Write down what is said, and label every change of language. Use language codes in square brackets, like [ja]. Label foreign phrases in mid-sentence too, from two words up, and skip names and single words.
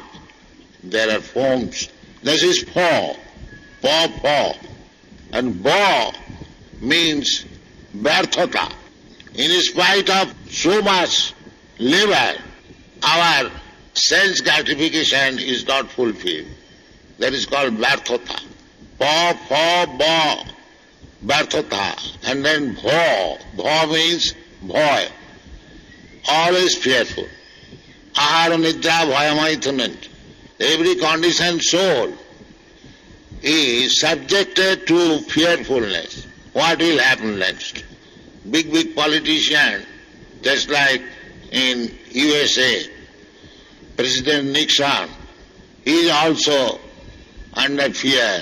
[en] There are foams. This is pha, pa. And ba means Vyarthata. In spite of so much labor, our sense gratification is not fulfilled. That is called Vyarthata. Pa, pa, ba, Vyarthata. And then bha. Bha means bhoy. Always fearful. [sa] आहार निद्रा भयमैथुनं. [en] Every conditioned soul is subjected to fearfulness. What will happen next? Big politician, just like in USA, President Nixon, he is also under fear.